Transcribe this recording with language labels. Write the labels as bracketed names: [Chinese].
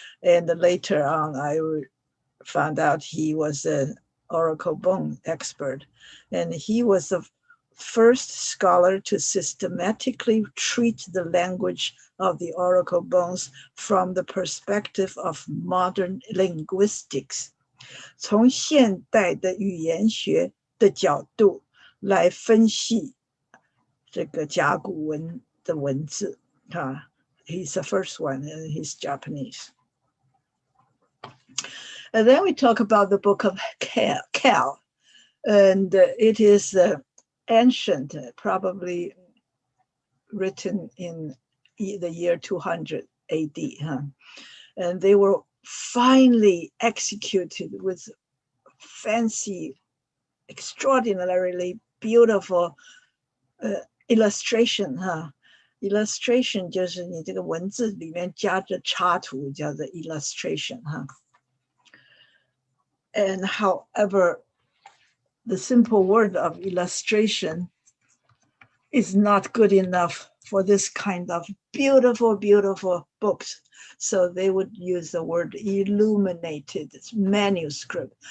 [English] And later on, I found out he was an oracle bone expert. And he was the first scholar to systematically treat the language of the oracle bones from the perspective of modern linguistics. [Chinese] 从现代的语言学的角度来分析这个甲骨文的文字。 [English] He's the first one, and he's Japanese. And then we talk about the book of Cal, and it is ancient, probably written in the year 200 AD. And they were finely executed with fancy, extraordinarily beautiful illustration. [Chinese] Illustration 就是你这个文字里面加着插图，叫做 illustration. [English] And however, the simple word of illustration is not good enough for this kind of beautiful, beautiful books. So they would use the word illuminated manuscript.